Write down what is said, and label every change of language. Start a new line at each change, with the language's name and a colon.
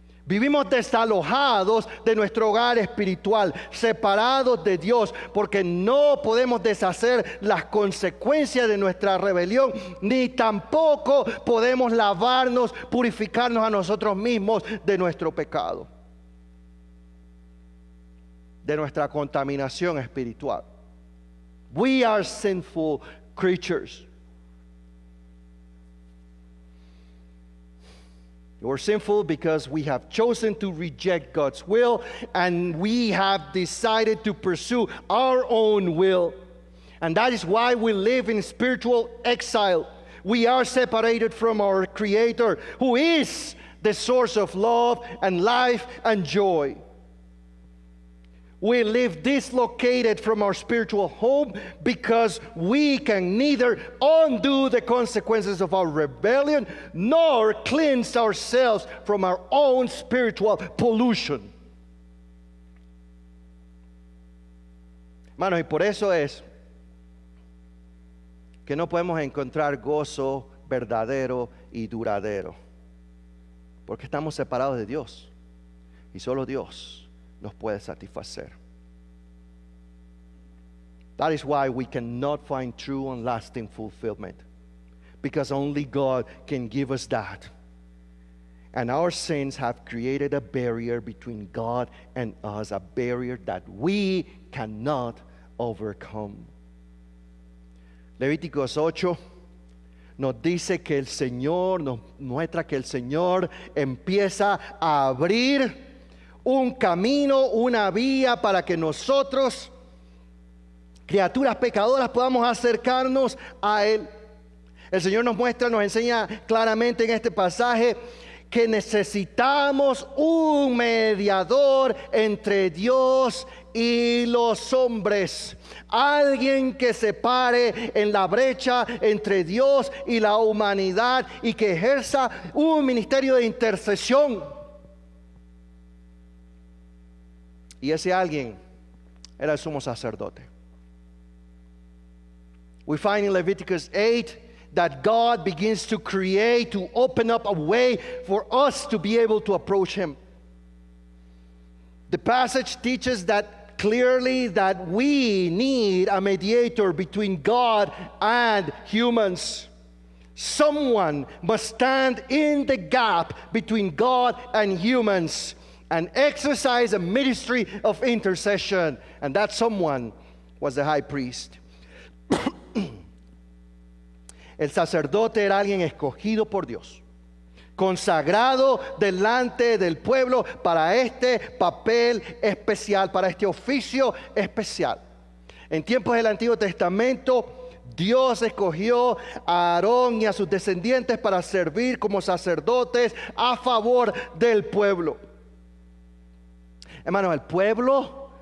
Spanish: Vivimos desalojados de nuestro hogar espiritual, separados de Dios, porque no podemos deshacer las consecuencias de nuestra rebelión, ni tampoco podemos lavarnos, purificarnos a nosotros mismos de nuestro pecado, de nuestra contaminación espiritual.
English: We are sinful creatures. We're sinful because we have chosen to reject God's will, and we have decided to pursue our own will. And that is why we live in spiritual exile. We are separated from our Creator, who is the source of love and life and joy. We live dislocated from our spiritual home because we can neither undo the consequences of our rebellion nor cleanse ourselves from our own spiritual pollution.
Spanish: Hermanos, y por eso es que no podemos encontrar gozo verdadero y duradero, porque estamos separados de Dios y solo Dios nos puede satisfacer.
English: That is why we cannot find true and lasting fulfillment, because only God can give us that. And our sins have created a barrier between God and us, a barrier that we cannot overcome.
Spanish: Levíticos 8 nos dice que el Señor, nos muestra que el Señor empieza a abrir un camino, una vía para que nosotros, criaturas pecadoras, podamos acercarnos a Él. El Señor nos muestra, nos enseña claramente en este pasaje que necesitamos un mediador entre Dios y los hombres. Alguien que se pare en la brecha entre Dios y la humanidad y que ejerza un ministerio de intercesión. Y ese alguien era el sumo sacerdote.
English: We find in Leviticus 8 that God begins to create, to open up a way for us to be able to approach Him. The passage teaches that clearly that we need a mediator between God and humans. Someone must stand in the gap between God and humans and exercise a ministry of intercession. And that someone was the high priest.
Spanish: El sacerdote era alguien escogido por Dios, consagrado delante del pueblo para este papel especial, para este oficio especial. En tiempos del Antiguo Testamento, Dios escogió a Aarón y a sus descendientes para servir como sacerdotes a favor del pueblo. Hermanos, el pueblo